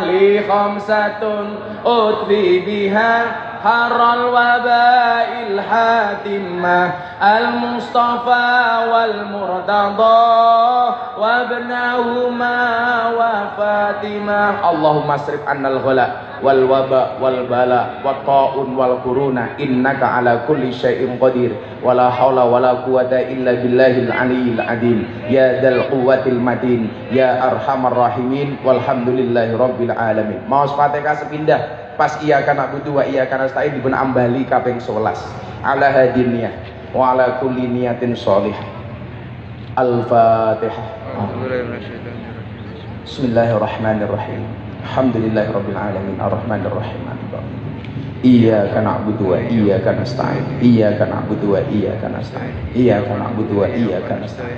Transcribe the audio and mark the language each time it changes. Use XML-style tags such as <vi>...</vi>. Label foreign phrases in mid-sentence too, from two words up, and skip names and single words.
<ar>لي خمسة أطفي بها حر الوباء الحاطمة المصطفى والمرتضى وابناهما وفاطمة. اللهم اصرف عنا الغلاء والوباء والبلاء والطاعون والقرون إنك على كل شيء قدير ولا حول ولا قوة إلا بالله العلي العظيم يا ذا القوة المتين يا أرحم الراحمين والحمد لله رب العالمين.</ar> <jv>Maos Fatihah sepindah pas</jv> <ar>إياك نعبد وإياك نستعين</ar> <jv>dipun ambali kaping 11</jv> <ar>على هذه النية وعلى كل نية صالحة. Al-Fatihah. بسم الله الرحمن الرحيم. الحمد لله رب العالمين الرحمن الرحيم. إياك نعبد وإياك نستعين. إياك نعبد وإياك نستعين. إياك نعبد وإياك نستعين.</ar>